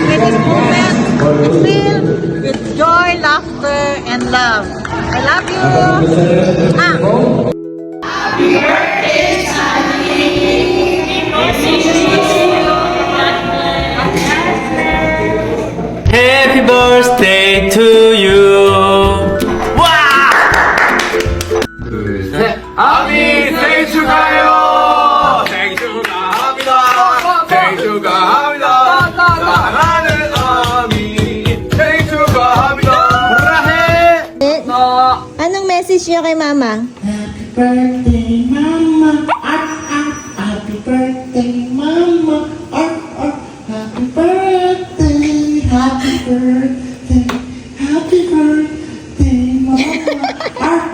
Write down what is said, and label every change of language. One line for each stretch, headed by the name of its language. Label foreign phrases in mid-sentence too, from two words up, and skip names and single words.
English: May this moment filled with joy, laughter, and love. I love you! Happy birthday, Happy birthday to you.
Korean: 와! 둘, 셋. 아미 생일 축하해요. 생일 축하합니다. 생일 축하합니다. 사랑하는 아미 생일 축하합니다.
Filipino: Anong message niyo kay Mama?
English: Happy birthday, Mama. Happy birthday, Mama. Happy birthday. Happy birthday. Happy birthday, Mama.